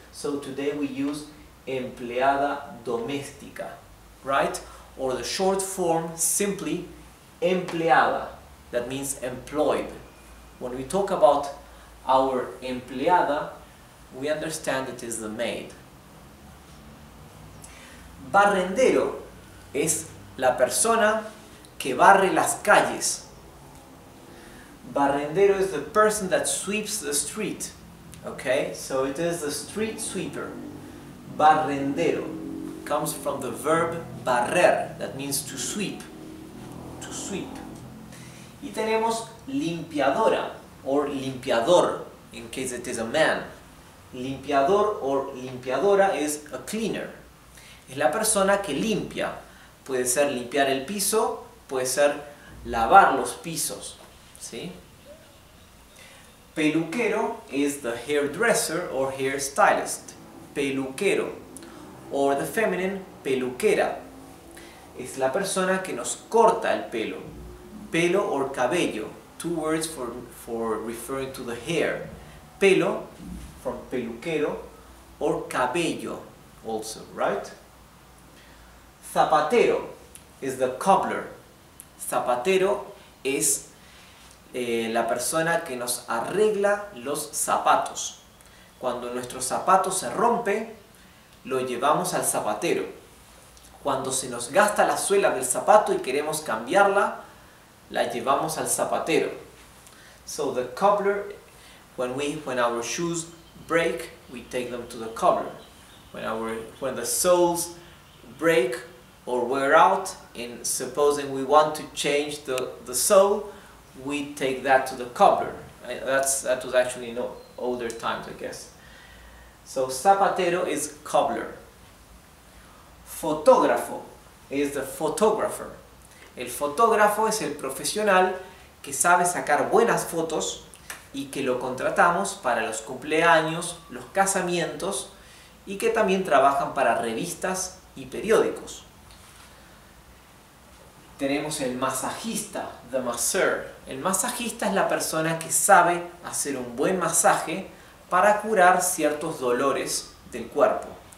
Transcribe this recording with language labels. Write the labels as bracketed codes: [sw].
[en] So today we use empleada doméstica, right? Or the short form simply empleada, that means employed. When we talk about our empleada, we understand it is the maid. [es] Barrendero es la persona que barre las calles. [en] Barrendero is the person that sweeps the street. Okay, so it is the street sweeper. Barrendero comes from the verb barrer, that means to sweep. To sweep. [es] Y tenemos [en] limpiadora or limpiador, in case it is a man. Limpiador or limpiadora is a cleaner. [es] Es la persona que limpia. Puede ser limpiar el piso, puede ser lavar los pisos. ¿Sí? [en] Peluquero is the hairdresser or hairstylist. Peluquero. Or the feminine, peluquera. [es] Es la persona que nos corta el pelo. [en] Pelo or cabello. Two words for referring to the hair. Pelo, from peluquero, or cabello also, right? Zapatero is the cobbler. [es] Zapatero es la persona que nos arregla los zapatos. Cuando nuestro zapato se rompe, lo llevamos al zapatero. Cuando se nos gasta la suela del zapato y queremos cambiarla, la llevamos al zapatero. [en] So the cobbler, when our shoes break, we take them to the cobbler. When the soles break or wear out, and supposing we want to change the sole, we take that to the cobbler. That was actually in older times, I guess. So zapatero is cobbler. Fotógrafo is the photographer. [es] El fotógrafo es el profesional que sabe sacar buenas fotos y que lo contratamos para los cumpleaños, los casamientos y que también trabajan para revistas y periódicos. Tenemos el masajista, [en] the masseur. [es] El masajista es la persona que sabe hacer un buen masaje para curar ciertos dolores del cuerpo.